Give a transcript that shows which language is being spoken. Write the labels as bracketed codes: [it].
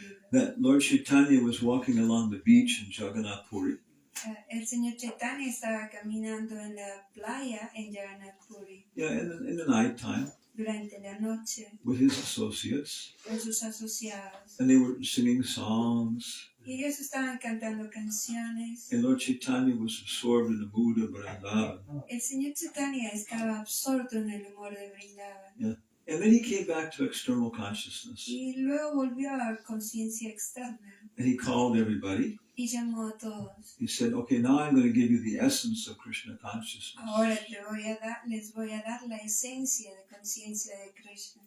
[en] That Lord Chaitanya was walking along the beach in Jagannath Puri. [es] El Señor Chaitanya estaba caminando en la playa en Jagannath Puri. [en] Yeah, in the night time. [es] Durante la noche. [en] With his associates. [es] Con sus asociados. [en] And they were singing songs. [es] Y ellos estaban cantando canciones. [en] And Lord Chaitanya was absorbed in the mood of Vrindavan. [es] El Señor Chaitanya estaba absorto en el humor de Vrindavan. [en] Yeah. And then he came back to external consciousness. [es] Y luego volvió a la conciencia externa. [en] And he called everybody. [es] Y llamó a todos. [en] He said, okay, now I'm going to give you the essence of Krishna consciousness. [es] Ahora les voy a dar la esencia de conciencia de Krishna.